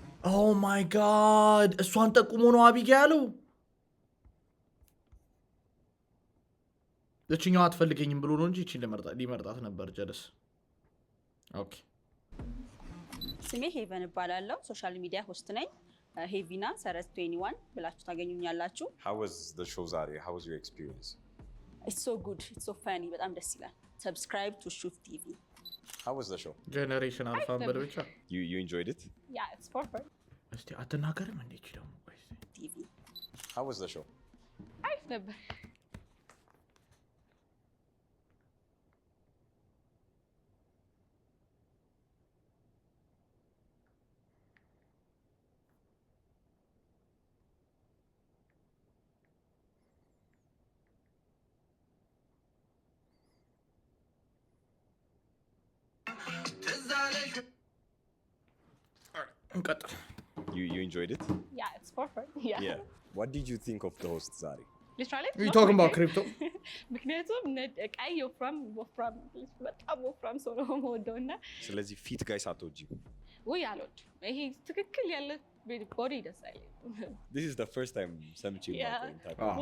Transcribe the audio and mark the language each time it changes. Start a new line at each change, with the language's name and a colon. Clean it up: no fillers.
English: ኦ ማይ ጋድ
Amharic: እሷን ጠቁሞ ነው አቢጊያ ያለው እቺኛው አትፈልገኝም ብሎ ነው እንጂ እቺን ሊመርጣት ነበር
English: ጀለስ ኦኬ
Amharic: ስሜ ሄቨን እባላለሁ
English: ሶሻል ሚዲያ ሆስት
Amharic: ነኝ ሄቪና ሰረዝ 21 ብላችሁ ታገኙኛላችሁ
English: how was the show
Amharic: ዛሬ
English: how was your experience it's so good it's so funny
Amharic: በጣም ደስ ይላል
English: subscribe to Shuf TV how was the show generation alpha
Amharic: በልብቻ
English: you enjoyed it yeah it's perfect
Amharic: እስቲ አትናገርም እንዴ እቺ ደግሞ
English: TV how was the show
Amharic: አሪፍ ነበር እንቀጥል
English: you enjoyed it yeah it's perfect yeah what did you think of the host
Amharic: ዛሬ
English: literally we talking about crypto
Amharic: ምክንያቱም ቀይ ወፍራም በጣም ወፍራም ሰው ነው የምወደውና ስለዚህ
English: ፊት ጋይስ
Amharic: አትወጂም ወይ አልወድም ይሄ ትክክል ያለ ቦዲ ደስ አይልም
English: this is the first time
Amharic: ሰምቼ ነው